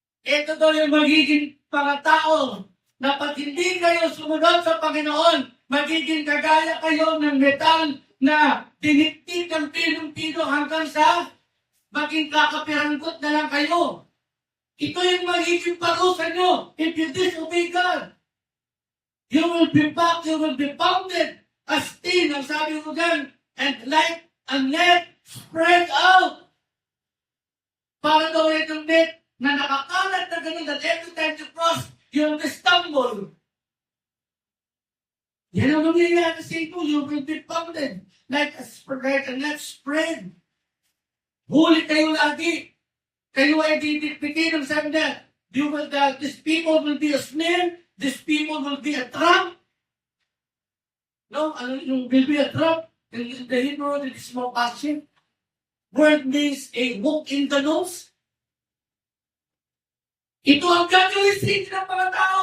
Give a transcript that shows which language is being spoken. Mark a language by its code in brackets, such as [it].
[tl] Ito daw yung magiging mga tao na pag hindi kayo sumunod sa Panginoon, magiging kagaya kayo ng metal na tinitik ng pinong-pino hanggang sa maging kakapiranggot na lang kayo. Ito yung magiging parusa nyo if you disobey God. [en] You will be back, you will be pounded as tin, ang sabi ko dyan, and like a net spread out. [tl] Para daw itong net na nakakalat na ganun that every time you cross, you'll be stumble. Yan ang nangyayari sa ito. [en] You will be pounded like a net spread. Huli kayo lagi. Kayo ay didikpitin ng sabi na, these people will be a snare, these people will be a trap. No, yung will be a trap. In the Hebrew, it is more passive. Word means a hook in the nose. [tl] Ito ang gagawin sa inyo ng mga tao.